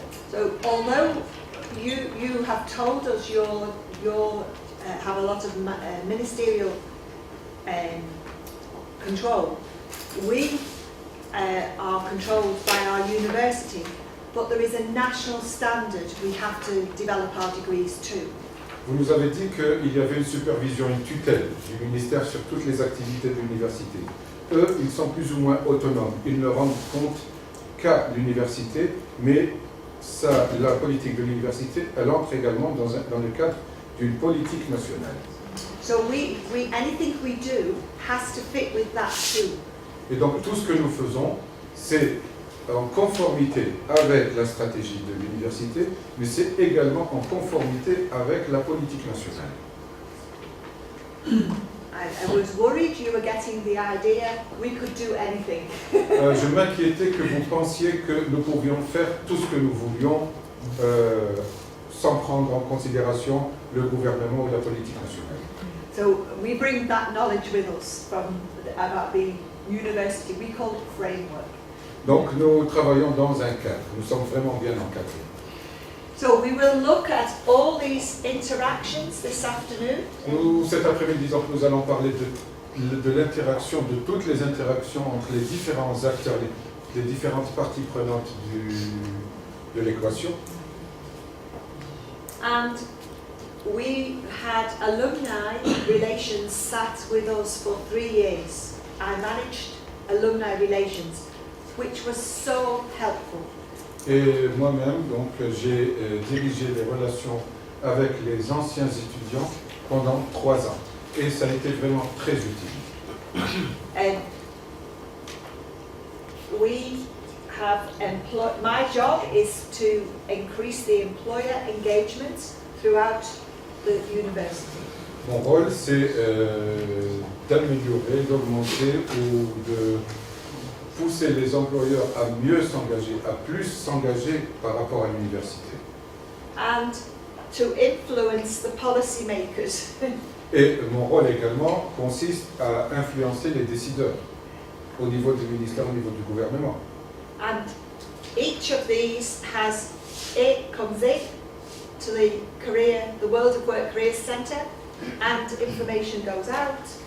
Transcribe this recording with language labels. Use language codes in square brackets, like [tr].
[en] So although you have told us you have a lot of ministerial control, we are controlled by our university, but there is a national standard we have to develop our degrees to. [fr] Vous nous avez dit qu'il y avait une supervision, une tutelle du ministère sur toutes les activités de l'université. Eux, ils sont plus ou moins autonomes. Ils ne rendent compte qu'à l'université, mais la politique de l'université, elle entre également dans le cadre d'une politique nationale. [en] So anything we do has to fit with that too. [fr] Et donc tout ce que nous faisons c'est en conformité avec la stratégie de l'université, mais c'est également en conformité avec la politique nationale. [en] I was worried you were getting the idea we could do anything. [fr] Je m'inquiétais que vous pensiez que nous pouvions faire tout ce que nous voulions sans prendre en considération le gouvernement ou la politique nationale. [en] So we bring that knowledge with us about the university. We call it framework. [fr] Donc nous travaillons dans un cadre, nous sommes vraiment bien encadrés. [en] So we will look at all these interactions this afternoon. [fr] Cet après-midi, donc, nous allons parler de l'interaction, de toutes les interactions entre les différents acteurs, les différentes parties prenantes de l'équation. [en] And we had alumni relations sat with us for 3 years. I managed alumni relations, which was so helpful. [fr] Et moi-même, donc, j'ai dirigé les relations avec les anciens étudiants pendant 3 ans. Et ça a été vraiment très utile. [en] We have my job is to increase the employer engagement throughout the university. [fr] Mon rôle, c'est d'améliorer, d'augmenter ou de pousser les employeurs à mieux s'engager, à plus s'engager par rapport à l'université. [en] And to influence the policymakers. [fr] Et mon rôle également consiste à influencer les décideurs au niveau du ministère, au niveau du gouvernement. [en] And each of these comes in to the World of Work Careers Centre, and information goes out.